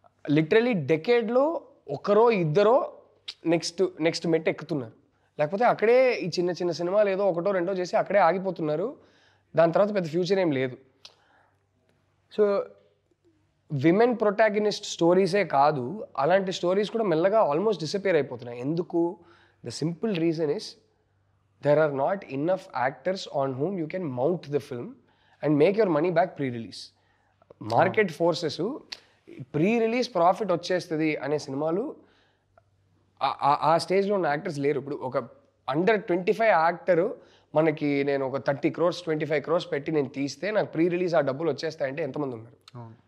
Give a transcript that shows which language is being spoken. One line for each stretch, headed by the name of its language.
Telugu: Literally డెకేడ్లో ఒకరో ఇద్దరో next మెట్ ఎక్కుతున్నారు. లేకపోతే అక్కడే ఈ చిన్న చిన్న సినిమాలు ఏదో ఒకటో రెండో చేసి అక్కడే ఆగిపోతున్నారు. దాని తర్వాత పెద్ద ఫ్యూచర్ ఏం లేదు. సో విమెన్ ప్రొటాగనిస్ట్ స్టోరీసే కాదు, అలాంటి స్టోరీస్ కూడా మెల్లగా ఆల్మోస్ట్ డిసపియర్ అయిపోతున్నాయి. ఎందుకు?
English: The simple reason is there are not enough actors on whom you can mount the film and make your money back pre-release.
Telugu: Market forces pre-release profit వచ్చేస్తుంది అనే సినిమాలు ఆ స్టేజ్లో ఉన్న యాక్టర్స్ లేరు. ఇప్పుడు ఒక అండర్ 25 యాక్టరు మనకి నేను ఒక 30 crores 25 crores పెట్టి నేను తీస్తే నాకు ప్రీ-రిలీజ్ ఆ డబ్బులు వచ్చేస్తాయంటే ఎంతమంది ఉన్నారు?